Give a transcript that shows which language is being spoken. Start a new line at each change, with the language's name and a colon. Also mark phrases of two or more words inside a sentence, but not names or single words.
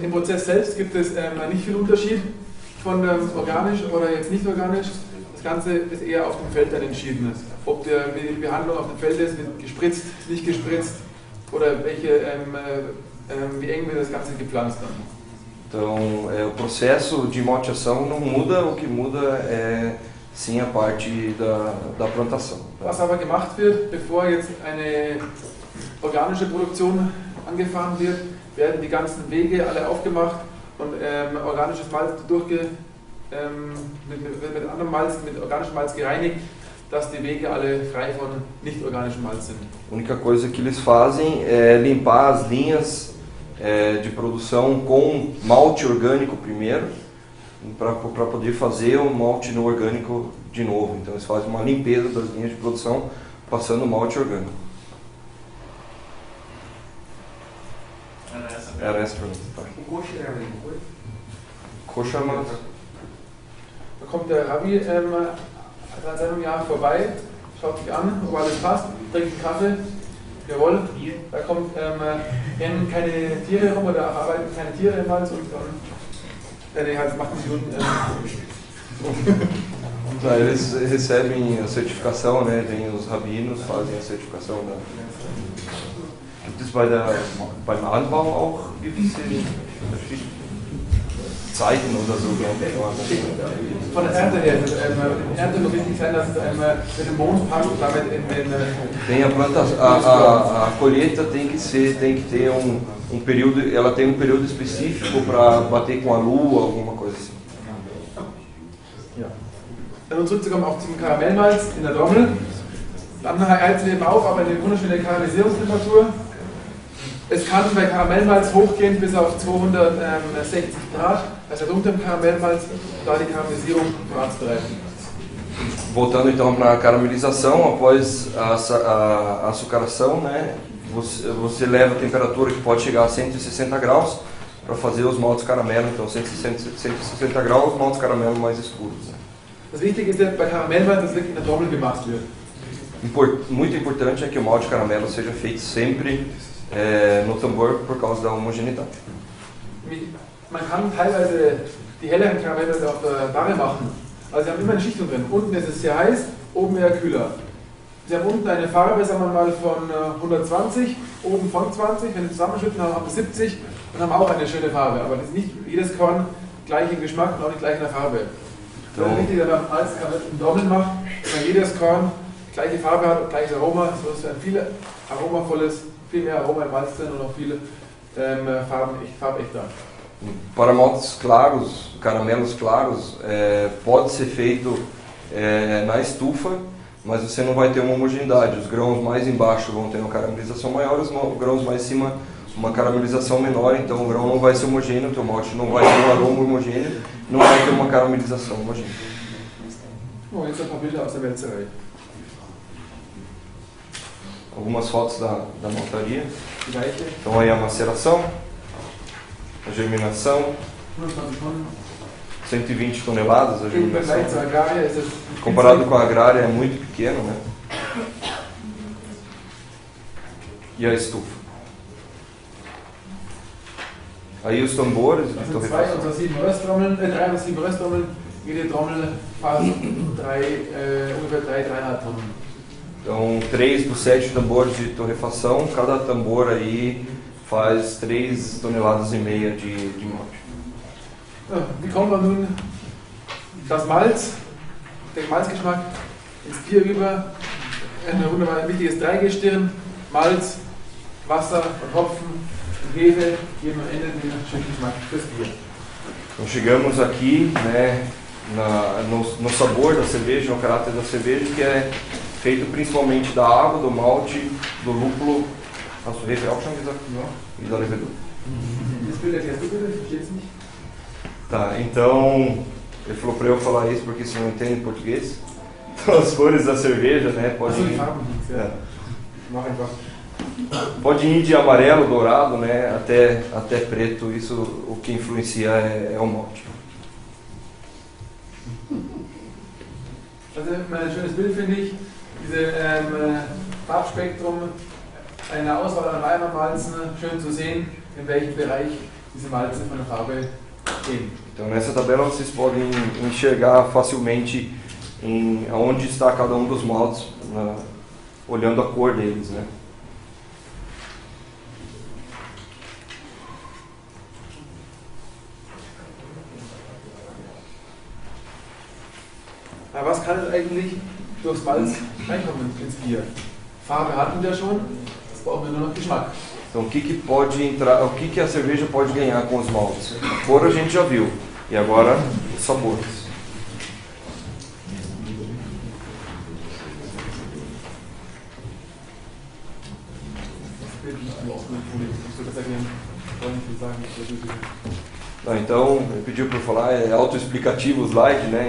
German: Im Prozess selbst gibt es nicht viel Unterschied von organisch oder jetzt nicht organisch. Das Ganze ist eher auf dem Feld dann entschieden. Ob die Behandlung auf dem Feld ist, mit gespritzt, nicht gespritzt oder wie eng wird das Ganze gepflanzt dann.
Portuguese: Então, o processo de malteação não muda, o que muda é sim a parte da plantação.
German: Was aber gemacht wird, bevor jetzt eine organische Produktion angefahren wird, werden die ganzen Wege alle aufgemacht und organisches Malz mit anderem Malz, mit organischem Malz gereinigt, dass die Wege alle frei von nicht organischem Malz sind.
Portuguese: A única coisa que eles fazem é limpar as linhas de produção com malte orgânico primeiro, para poder fazer o malte no orgânico de novo. Então eles fazem uma limpeza das linhas de produção passando malte orgânico. Era essa a pergunta. Tá. O coxa é a mesma coisa?
German: Koscher Malz. Da kommt der Rabbi seit einem Jahr vorbei, schaut sich an, ob alles passt, trinkt einen Kaffee. Jawohl, da kommt rennen keine Tiere rum oder arbeiten keine Tiere im Malz und dann macht die Juden.
Portuguese: Eles recebem a certificação, né? Tem os rabinos, fazem a certificação da.
German: Gibt es beim Anbau auch gewisse Zeiten oder so? Von der Ernte her, Ernte muss wichtig sein, dass es mit dem Mond passt, damit in den.
Portuguese: Tem a colheita tem que ter um período, ela tem um período específico para bater com a lua, alguma coisa assim.
German: Um zurückzukommen auch zum Karamellmalz in der Dommel. Dann heizen wir eben auf, aber eine wunderschöne Karamellisierungstemperatur. Es kann bei Karamellmalz hochgehen bis auf 260 Grad, also unter dem Karamellmalz, da die Karamellisierung voranzutreiben.
Portuguese: Voltando então para a caramelização, após a açucaração, né, você leva a temperatura que pode chegar a 160 graus para fazer os maltes caramelo, então 160 graus, maltes caramelo mais escuros. Né.
German: Das Wichtige ist ja bei Karamellmalz, dass wirklich in der Trommel gemacht wird.
Portuguese: Muito importante é que o malte caramelo seja feito sempre no tambor por causa da homogeneidade.
German: Man kann teilweise die helleren Karamellmälze auf der Barre machen, also sie haben immer eine Schichtung drin. Unten ist es sehr heiß, oben eher kühler. Sie haben unten eine Farbe, sagen wir mal, von 120, oben von 20, wenn Sie zusammenschütten, haben wir 70 und haben auch eine schöne Farbe. Aber das ist nicht jedes Korn gleich im Geschmack und auch nicht gleich in der Farbe. Das ist wichtig, wenn man als Trommel macht, dass man jedes Korn gleiche Farbe hat und gleiches Aroma, so ist ein viel aromavolles, viel mehr Aroma im Malz drin und auch viele farbechter.
Portuguese: Para maltes claros, caramelos claros, pode ser feito na estufa, mas você não vai ter uma homogeneidade. Os grãos mais embaixo vão ter uma caramelização maior, os grãos mais em cima uma caramelização menor, então o grão não vai ser homogêneo, o teu malte não vai ter um aroma homogêneo, não vai ter uma caramelização homogênea. Bom,
German: jetzt ein paar Bilder aus der Wälzerei.
Portuguese: Algumas fotos da maltaria. Então aí a maceração, a germinação, 120 toneladas a germinação. Comparado com a agrária é muito pequeno, né? E a estufa. Aí os tambores de torrefação.
German: 3 oder 7 Rösttrommeln, jede Trommel fast ungefähr 3,5 Tonnen.
Portuguese: Então 3 dos 7 tambores de torrefação, cada tambor aí faz 3,5 toneladas de malte.
German: Wie kommt man nun das Malz, den Malzgeschmack ins Bier rüber? Ein wunderbar wichtiges Dreigestirn, Malz, Wasser und Hopfen und Hefe geben am Ende den schönen Geschmack fürs Bier.
Portuguese: Então chegamos aqui, né, no sabor da cerveja, no caráter da cerveja, que é feito principalmente da água, do malte, do lúpulo,
German: hast du Hefe auch schon gesagt?
Portuguese: E da levedura. Tá, então ele falou para eu falar isso porque você não entende português. Então as cores da cerveja, né, pode ir de amarelo, dourado, né, até preto. Isso o que influencia é o malte.
German: Also ein schönes Bild finde ich, dieses Farbspektrum einer Auswahl an Weimarmalzen, schön zu sehen, in welchem Bereich diese Malze von der Farbe stehen.
Portuguese: Então nessa tabela vocês podem enxergar facilmente aonde está cada um dos maltes, olhando a cor deles, né?
German: Aber was kann es eigentlich durchs Malz reinkommen ins Bier? Farbe hatten wir schon, jetzt brauchen wir nur noch Geschmack.
Portuguese: Então o que pode entrar, o que a cerveja pode ganhar com os maltes? A cor a gente já viu, e agora os sabores. Então, ele pediu para eu falar, é autoexplicativo o slide, né?